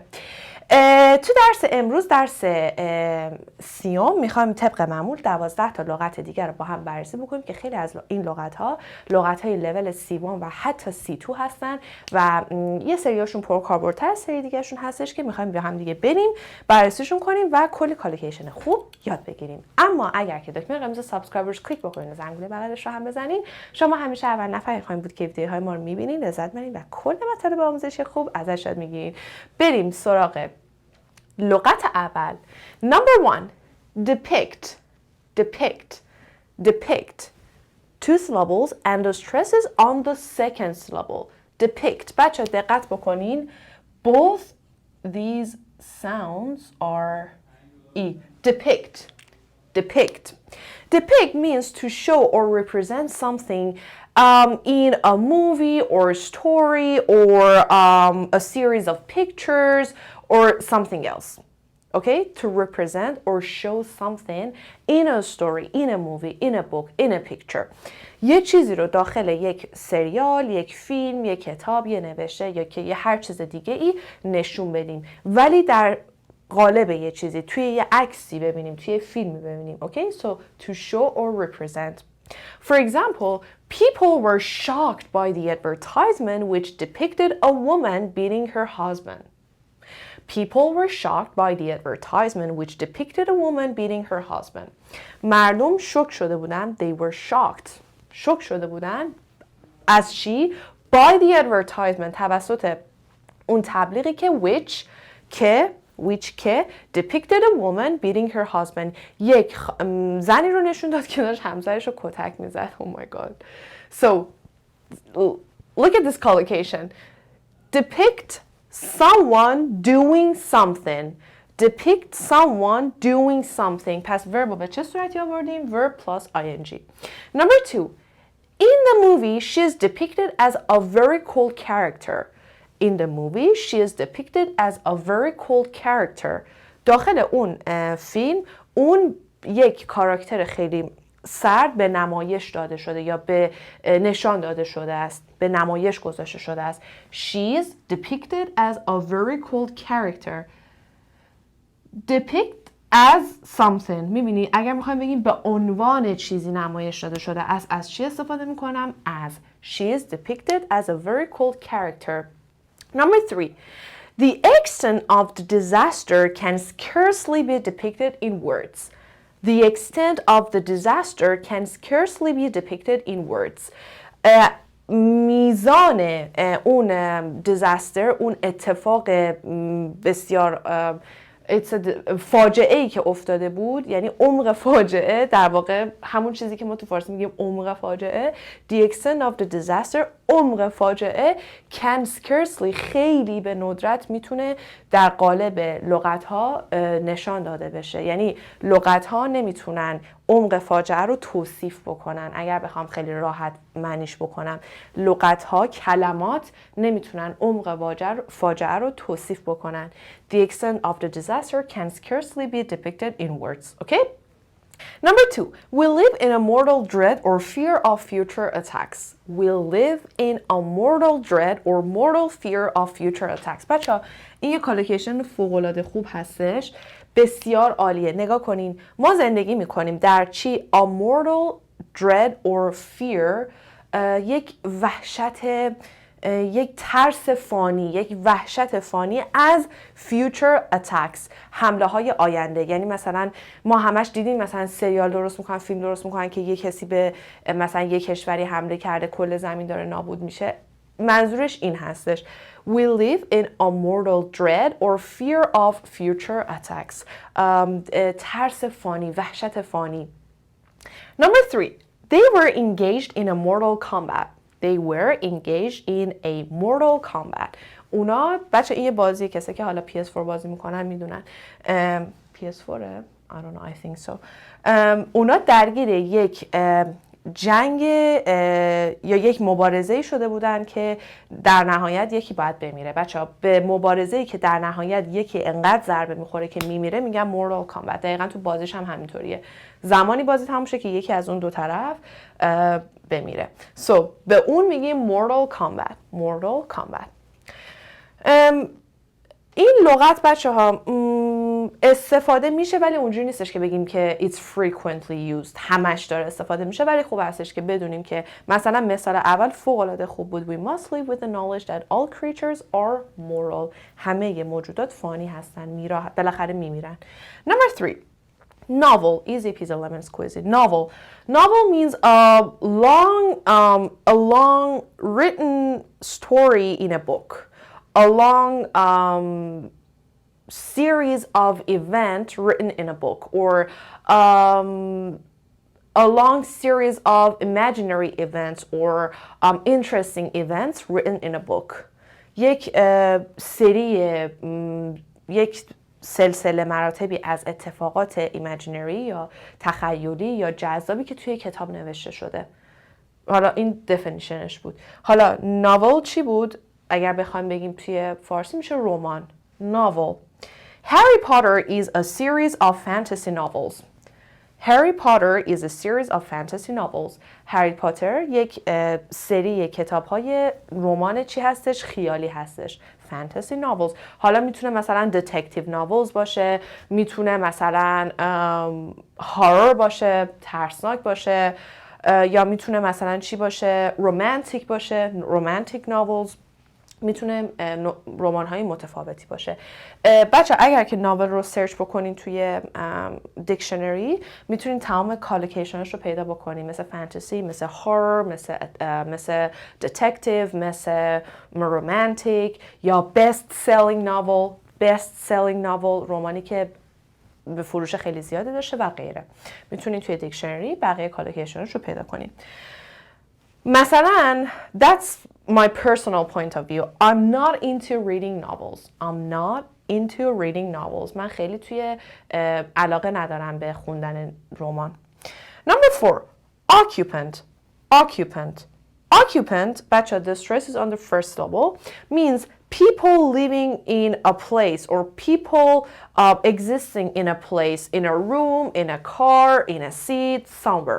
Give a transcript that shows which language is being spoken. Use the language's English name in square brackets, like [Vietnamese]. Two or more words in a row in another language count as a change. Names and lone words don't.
[Persian] تو درس امروز، درس 30 میخوایم طبق معمول 12 تا لغت دیگر رو با هم بررسی بکنیم که خیلی از این لغت‌های لول C1 و حتی C2 هستن و یه سریاشون پرکاربردتر، سری دیگهشون هستش که میخوایم با هم دیگه بریم بررسیشون کنیم و کلی کالیکیشن خوب یاد بگیریم. اما اگر که دکمه قرمز سابسکرایبرز کلیک بکنید و زنگوله بغلش رو هم بزنین، شما همیشه اول نفر خواهید بود که ویدیوهای ما رو میبینین، لذت میبرین و کل مطالب آموزشی خوب ازش یاد میگیرین. بریم سراغ لغت اول. [English] Number 1. Depict. 2 syllables and the stress is on the second syllable. [Persian] Depict. بچه دقت بکنین. [English] Both these sounds are E. Depict. Depict means to show or represent something in a movie or a story or a series of pictures or something else. Okay? To represent or show something in a story, in a movie, in a book, in a picture. [Persian] یه چیزی رو داخل یک سریال، یک فیلم، یک کتاب، یه نوشته یا که یه هر چیز دیگه ای نشون بدیم، ولی در قالب یه چیزی، توی یه عکسی ببینیم، توی یه فیلمی ببینیم. [English] Okay? So to show or represent. For example, people were shocked by the advertisement which depicted a woman beating her husband. People were shocked by the advertisement which depicted a woman beating her husband. [Persian] مردم شوک شده بودن. [English] They were shocked. [Persian] شوک شده بودن. از چی؟ [English] By the advertisement. [Persian] توسط اون تبلیغی که [English] which depicted a woman beating her husband. [Persian] یک زنی رو نشون داد که داشت همسرش رو کتک میزد. [English] Oh my god. So look at this collocation. Depict someone doing something. Depict someone doing something. [Persian] پس verb رو به چه صورتی آوردیم؟ [English] Verb plus ing. Number 2. In the movie, she is depicted as a very cool character. In the movie, she is depicted as a very cool character. [Persian] داخل اون فیلم اون یک کاراکتر خیلی سرد به نمایش داده شده یا به نشان داده شده است، به نمایش گذاشته شده است. [English] She is depicted as a very cool character. Depict as something. [Persian] میبینی اگر میخوایم بگیم به عنوان چیزی نمایش داده شده است، از چی استفاده میکنم؟ [English] As. She is depicted as a very cool character. Number 3. The extent of the disaster can scarcely be depicted in words. The extent of the disaster can scarcely be depicted in words. [Persian] میزان اون disaster، اون اتفاق بسیار فاجعه‌ای که افتاده بود، یعنی عمق فاجعه، در واقع همون چیزی که ما تو فارسی میگیم عمق فاجعه. [English] The extent of the disaster، [Persian] عمق فاجعه، [English] can scarcely، [Persian] خیلی به ندرت میتونه در قالب لغت‌ها نشان داده بشه. یعنی لغت‌ها نمیتونن عمق فاجعه رو توصیف بکنن. اگر بخوام خیلی راحت معنیش بکنم، لغت‌ها، کلمات نمیتونن عمق فاجعه رو توصیف بکنن. [English] The extent of the disaster can scarcely be depicted in words. Okay? Number 2. We live in a mortal dread or fear of future attacks. We live in a mortal dread or mortal fear of future attacks. [Persian] بچه‌ها این یه کالوکیشن فوق‌العاده خوب هستش. بسیار عالیه. نگاه کنین. ما زندگی میکنیم در چی؟ [English] A mortal dread or fear. [Persian] یک وحشت یک ترس فانی، یک وحشت فانی از [English] future attacks، [Persian] حمله های آینده. یعنی مثلا ما همش دیدیم مثلا سریال درست میکنن، فیلم درست میکنن که یک کسی به مثلا یک کشوری حمله کرده کل زمین داره نابود میشه. منظورش این هستش: [English] We live in a mortal dread or fear of future attacks. [Persian] ترس فانی، وحشت فانی. [English] Number 3. They were engaged in a mortal combat. They were engaged in a mortal combat. [Persian] اونا بچه این بازی کسی که حالا PS4 بازی میکنن میدونن. [English] PS4 I don't know, I think so. [Persian] اونا درگیر یک جنگ یا یک مبارزه شده بودن که در نهایت یکی باید بمیره. بچه‌ها به مبارزه‌ای که در نهایت یکی انقدر ضربه میخوره که میمیره میگن مورال کامبت. دقیقاً تو بازیش هم همینطوریه. زمانی بازی تموم شه که یکی از اون دو طرف بمیره. به اون میگیم مورال کامبت. مورال کامبت. این لغت بچه‌ها استفاده میشه ولی اونجوری نیستش که بگیم که [English] it's frequently used، [Persian] همش داره استفاده میشه، ولی خوب هستش که بدونیم که مثلا مثال اول فوق‌العاده خوب بود: [English] We must live with the knowledge that all creatures are moral. [Persian] همه موجودات فانی هستن، بالاخره میمیرن. [English] Number 3. Novel. Easy peasy lemon squeezy. Novel. Novel means a long written story in a book. A long series of events written in a book, or a long series of imaginary events or interesting events written in a book. [Persian] یک سری، یک سلسله مراتبی از اتفاقات ایمجینری یا تخیلی یا جذابی که توی کتاب نوشته شده. حالا این دفینیشنش بود. حالا ناول چی بود؟ اگر بخوایم بگیم توی فارسی میشه رمان. ناول. [English] Harry Potter is a series of fantasy novels. Harry Potter is a series of fantasy novels. [Persian] هری پاتر یک سری کتاب‌های رمان چی هستش؟ خیالی هستش. [English] fantasy novels. [Persian] حالا میتونه مثلا [English] detective novels [Persian] باشه، میتونه مثلا horror باشه، ترسناک باشه، یا میتونه مثلا چی باشه؟ romantic باشه، [English] romantic novels. [Persian] میتونه رمان‌های متفاوتی باشه. بچه اگر که ناول رو سرچ بکنین توی دیکشنری میتونین تمام کالوکیشنش رو پیدا بکنین، مثل فانتزی، مثل هورر، مثل دتکتیو، مثل رومانتیک، یا [English] best selling novel, [Persian] رمانی که به فروش خیلی زیاده داشته و غیره. میتونین توی دیکشنری بقیه کالوکیشنش رو پیدا کنین. [English] مثلا that's my personal point of view. I'm not into reading novels. [Persian] من خیلی توی علاقه ندارم به خوندن رمان. [English] Number 4. Occupant, بچه, the stress is on the first syllable, means people living in a place or people existing in a place, in a room, in a car, in a seat, somewhere.